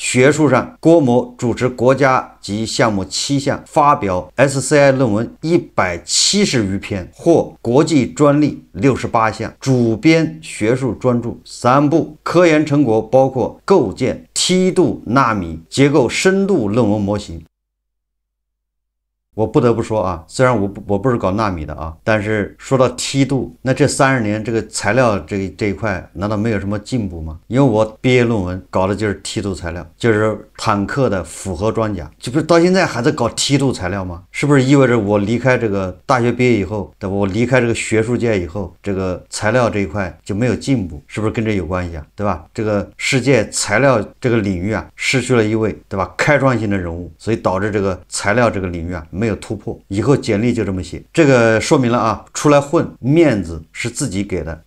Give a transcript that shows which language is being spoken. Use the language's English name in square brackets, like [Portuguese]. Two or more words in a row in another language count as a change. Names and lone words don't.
[Chinese] 學術上，郭某主持國家級項目7項，發表 SCI 論文170餘篇，獲國際專利68項，主編學術專著3部，科研成果包括構建梯度納米結構深度論文模型。我不得不說啊，雖然我不是搞納米的啊，但是說到梯度，那這30年這個材料這一塊難道沒有什麼進步嗎？因為我畢業論文搞的就是梯度材料，就是坦克的复合裝甲，这不是到現在還在搞梯度材料嗎？是不是意味着我離開這個大學畢業以後，對吧？我離開這個學術界以後，這個材料這一塊就沒有進步，是不是跟這有關係啊？對吧？這個世界材料這個領域啊，失去了一位，對吧？開創性的人物，所以導致這個材料這個領域啊沒有突破。以後簡歷就這麼寫，這個說明了啊，出來混面子是自己給的。